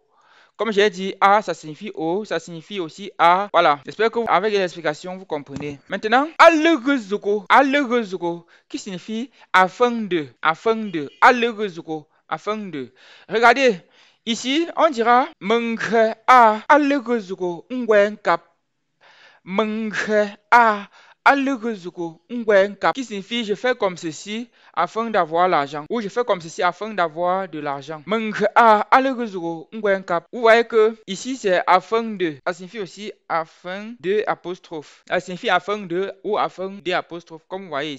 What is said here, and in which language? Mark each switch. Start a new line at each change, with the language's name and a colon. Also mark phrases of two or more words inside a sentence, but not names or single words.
French: Comme j'ai dit, A, ça signifie O, ça signifie aussi A. Voilà. J'espère que avec l'explication, vous comprenez. Maintenant, Allegezuko, qui signifie afin de, Allegezuko, afin de. Regardez, ici, on dira
Ghomala: Menghe A, Allegezuko, Ngwen Kap. Menghe A, aleguzuko ngwenkap,
French: qui signifie je fais comme ceci afin d'avoir l'argent, ou je fais comme ceci afin d'avoir de l'argent.
Ghomala: Meng'a aleguzuko ngwenkap.
French: Vous voyez que ici c'est afin de, ça signifie aussi afin de apostrophe. Ça signifie afin de ou afin de apostrophe, comme vous voyez ici.